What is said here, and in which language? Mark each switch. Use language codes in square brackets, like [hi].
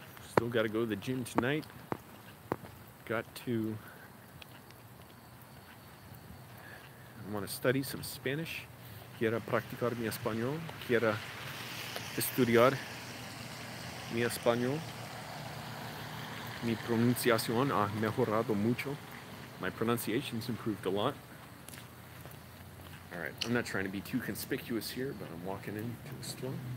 [en] Still got to go to the gym tonight. I want to study some Spanish. [es] Quiero practicar mi español. Quiero estudiar mi español. Mi pronunciación ha mejorado mucho. [en] My pronunciation's improved a lot. Alright, I'm not trying to be too conspicuous here, but I'm walking into the store.